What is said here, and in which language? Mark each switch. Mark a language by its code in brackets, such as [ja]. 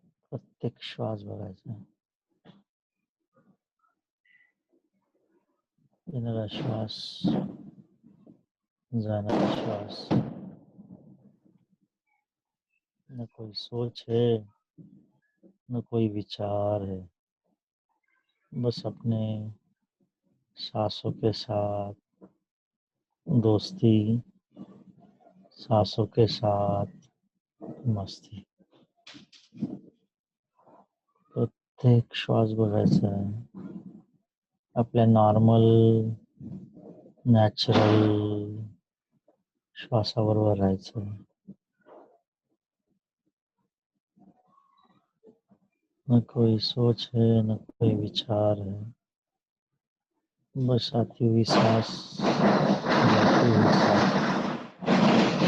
[mr] प्रत्येक श्वास बघायचा. येणारा श्वास, जाणारा श्वास. [hi] न कोई सोच है, न कोई विचार है, बस अपने सांसों के साथ दोस्ती, सांसों के साथ मस्ती. [mr] प्रत्येक श्वास बघायचा आहे. आपल्या नॉर्मल नॅचरल श्वासाबरोबर राहायचं. [hi] न कोई सोच है, न कोई विचार है, बस आती हुई सांस, जाती हुई सांस.